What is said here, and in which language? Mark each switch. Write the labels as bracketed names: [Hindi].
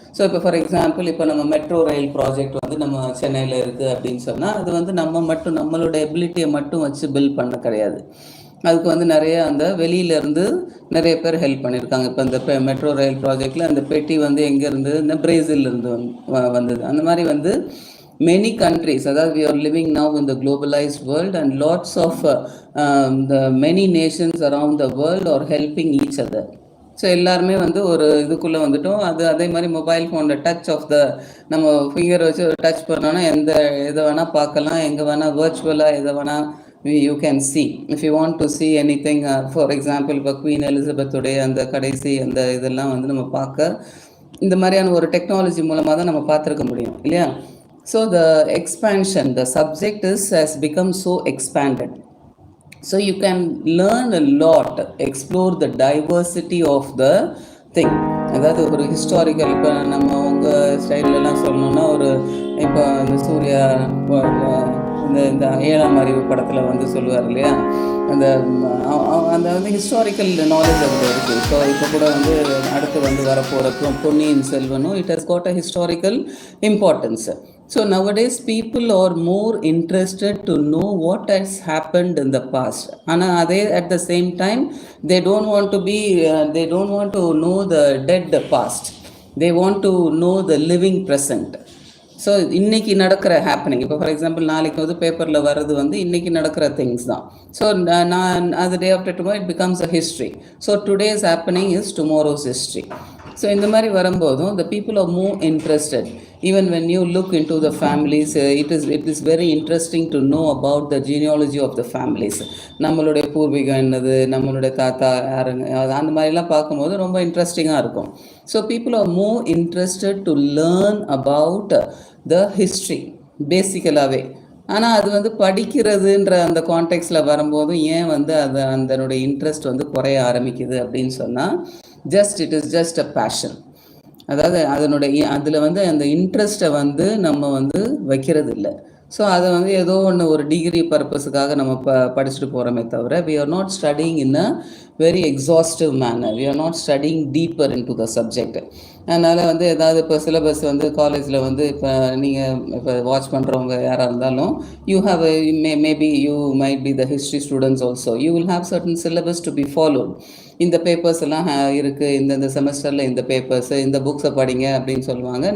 [Tamil] So இப்போ for example இப்போ நம்ம மெட்ரோ ரயில் ப்ராஜெக்ட் வந்து நம்ம சென்னையில் இருக்குது அப்படின்னு சொன்னால், அது வந்து நம்மளோட எபிலிட்டியை மட்டும் வச்சு பில்ட் பண்ண கிடையாது. அதுக்கு வந்து நிறைய அந்த வெளியிலேருந்து நிறைய பேர் ஹெல்ப் பண்ணியிருக்காங்க. இப்போ இந்த மெட்ரோ ரயில் ப்ராஜெக்டில் அந்த பெட்டி வந்து எங்கேருந்து, இந்த பிரேசிலிருந்து வந்தது. அந்த மாதிரி வந்து [English] many countries, [Tamil] அதாவது [English] we are living now in the globalized world and lots of the many nations around the world are helping each other. [Tamil] So எல்லாருமே வந்து ஒரு இதுக்குள்ளே வந்துட்டோம். அதே மாதிரி மொபைல் ஃபோனில் டச் ஆஃப் த நம்ம ஃபிங்கர் வச்சு டச் பண்ணோன்னா எதை வேணால் பார்க்கலாம், எங்கே வேணால் வர்ச்சுவலாக எதை வேணால் [English] you can see. If you want to see anything, for example [Tamil] இப்போ குவீன் எலிசபெத்துடைய அந்த கடைசி அந்த இதெல்லாம் வந்து நம்ம பார்க்க இந்த மாதிரியான ஒரு டெக்னாலஜி மூலமாக தான் நம்ம பார்த்துருக்க முடியும் இல்லையா? [English] So the expansion, the subject has become so expanded. So you can learn a lot, explore the diversity of the thing. [Tamil] அதாவது ஒரு ஹிஸ்டாரிக்கல், இப்போ நம்ம உங்கள் ஸ்டைலெலாம் சொல்லணுன்னா, ஒரு இப்போ இந்த சூர்யா இந்த 7ஆம் அறிவு படத்தில் வந்து சொல்லுவார் இல்லையா, அந்த வந்து ஹிஸ்டாரிக்கல் நாலேஜ் அதில் இருக்குது. ஸோ இப்போ கூட வந்து அடுத்து வந்து வரப்போகிற பொன்னியின் செல்வனும் [English] It has got a historical importance. So nowadays people are more interested to know what has happened in the past. Ana ade at the same time they don't want to know the dead past. They want to know the living present. [Tamil] So இன்றைக்கி நடக்கிற happening, இப்போ for example நாளைக்கு வந்து பேப்பரில் வர்றது வந்து இன்றைக்கி நடக்கிற திங்ஸ் தான். ஸோ நான் அது [English] Day after tomorrow it becomes a history. So today's happening is tomorrow's history. [Tamil] So இந்த மாதிரி வரும்போதும் [English] the people are more interested. Even when you look into the families, it is very interesting to know about the genealogy of the families. [Tamil] நம்மளுடைய பூர்வீகம் என்னது, நம்மளுடைய தாத்தா யாருங்க, அந்த மாதிரிலாம் பார்க்கும்போது ரொம்ப இன்ட்ரெஸ்டிங்காக இருக்கும். [English] so people are more interested to learn about the history [Tamil] பேசிக்கலாகவே. ஆனால் அது வந்து படிக்கிறதுன்ற அந்த கான்டெக்ஸ்டில் வரும்போதும் ஏன் வந்து அதனுடைய இன்ட்ரெஸ்ட் வந்து குறைய ஆரம்பிக்குது அப்படின்னு சொன்னால், [English] It is just a fashion. [Tamil] அதாவது அதில் வந்து அந்த இன்ட்ரெஸ்ட்டை வந்து நம்ம வந்து வைக்கிறது இல்லை. ஸோ அதை வந்து ஏதோ ஒன்று ஒரு டிகிரி பர்பஸுக்காக நம்ம படிச்சுட்டு போகிறோமே தவிர, [English] we are not studying in a very exhaustive manner. We are not studying deeper into the subject. [Tamil] அதனால் வந்து ஏதாவது இப்போ சிலபஸ் வந்து காலேஜில் வந்து இப்போ நீங்கள் இப்போ வாட்ச் பண்ணுறவங்க யாராக இருந்தாலும், [English] You have maybe you might be the history students also, you will have certain syllabus to be followed. [Tamil] இந்த பேப்பர்ஸ் எல்லாம் இருக்குது, இந்த செமஸ்டரில் இந்த பேப்பர்ஸு, இந்த புக்ஸை படிங்க அப்படின்னு சொல்லுவாங்க.